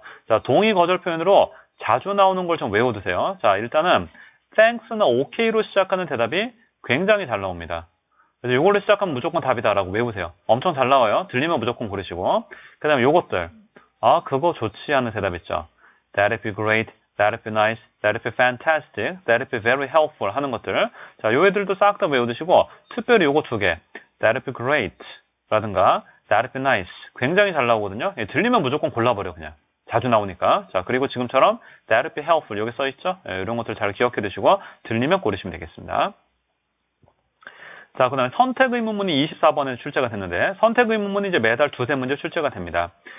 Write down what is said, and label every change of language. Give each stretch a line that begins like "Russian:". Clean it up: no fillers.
Korean: 자, 동의 거절 표현으로 자주 나오는 걸 좀 외워두세요. 자, 일단은 thanks나 okay로 시작하는 대답이 굉장히 잘 나옵니다. 그래서 이걸로 시작하면 무조건 답이다라고 외우세요. 엄청 잘 나와요. 들리면 무조건 고르시고. 그 다음에 요것들. 그거 좋지 않은 대답 있죠.
English: That'd be great, that'd be nice, that'd be fantastic, that'd be very helpful
Korean: 하는 것들. 자, 요 애들도 싹 다 외워두시고, 특별히 요거 두 개.
English: That'd be great
Korean: 라든가,
English: that'd be nice.
Korean: 굉장히 잘 나오거든요. 들리면 무조건 골라버려, 그냥. 자주 나오니까. 자, 그리고 지금처럼
English: that'd be helpful
Korean: 여기 써있죠? 이런 것들 잘 기억해 두시고, 들리면 고르시면 되겠습니다. 자, 그 다음에 선택 의문문이 24번에 출제가 됐는데, 선택 의문문이 이제 매달 2~3문제 출제가 됩니다.